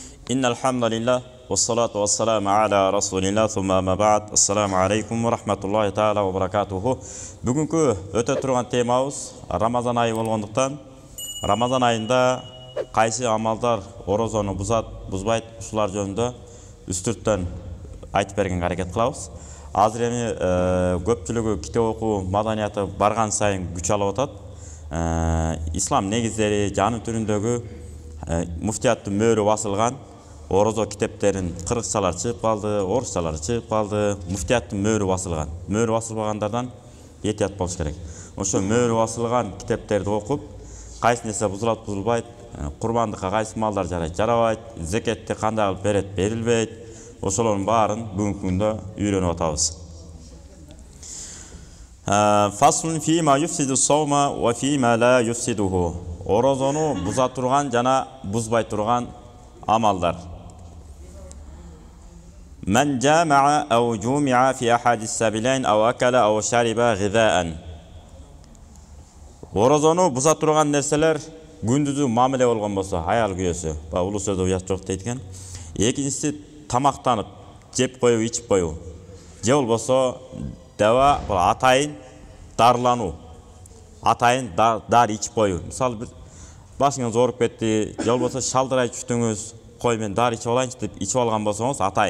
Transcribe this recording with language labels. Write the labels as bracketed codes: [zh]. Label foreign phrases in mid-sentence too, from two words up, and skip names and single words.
[ar] إن الحمد لله والصلاة والسلام على رسول الله ثم أما بعد. السلام عليكم ورحمة الله تعالى وبركاته. [ky] Бүгінгі өте тұрған темамыз Рамазан айы болгондуктан, Рамазан айында кайсы амалдар орозону бузат, бузбайт, ушулар жөнүндө үстүрттөн айтып берген аракет кылабыз. Азыр эми көпчүлүгү китеп окуу маданияты барган сайын күч алып атат. Ислам негиздери жаны түрүндөгү муфтияттын мөөрү басылган орозо китептерин кыргызчалар чыгып калды, орусчалар чыгып калды, муфтияттын мөөрү басылган. Мөөрү басылбагандардан этият болуш керек. Ошо мөөрү басылган китептерди окуп, кайсы нерсе бузулат, бузулбайт, курбандыкка кайсы малдар жарайт, жарабайт, зекетти кандай кылып берет, берилбейт, ошолордун баарын бүгүнкү күндө үйрөнүп атабыз. [ar] فصل فيما يفسد الصوم وفيما لا يفسده. [ky] Орозону буза турган жана бузбай турган амалдар. [ar] من جامع أو جومع في أحد السبيلين أو أكل أو شرب غذاء. [ky] Орозону буза турган нерселер күндүзү мамиле болгон болсо, аял күйөөсү, улуу сөздө уят жок дейт экен. Экинчиси тамактанып, жеп коюу, ичип коюу. Же болбосо дава атайын дарылануу. Атайын дар ичип коюу. Мисалы бир башыңыз ооруп кетти, же болбосо шалдырай түштүңүз, кой мен дар ичип алайынчы деп ичип алган болсоңуз атайын.